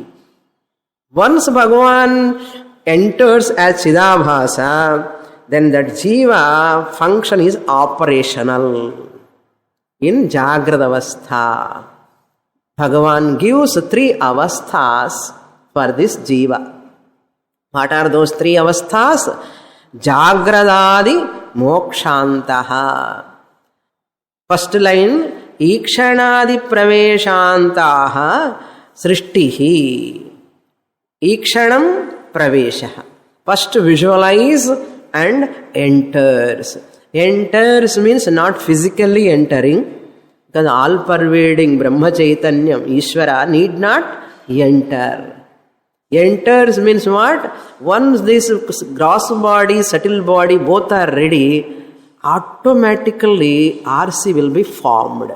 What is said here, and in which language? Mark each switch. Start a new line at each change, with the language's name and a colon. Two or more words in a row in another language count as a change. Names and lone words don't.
English: Once Bhagavan enters as Chidabhasa, then that Jiva function is operational in
Sanskrit: Jagrada Avastha.
English: Bhagavan gives 3 avasthas for this Jiva. What are those 3 avasthas?
Sanskrit: Jagradadi mokshantaha.
English: First line,
Sanskrit: Ikshanadi praveshantaha srishtihi. Ikshanam praveshaha.
English: First visualize and enters. Enters means not physically entering, because all-pervading
Sanskrit: Brahma Chaitanyam,
English: Ishvara, need not enter. Enters means what? Once this gross body, subtle body, both are ready, automatically RC will be formed.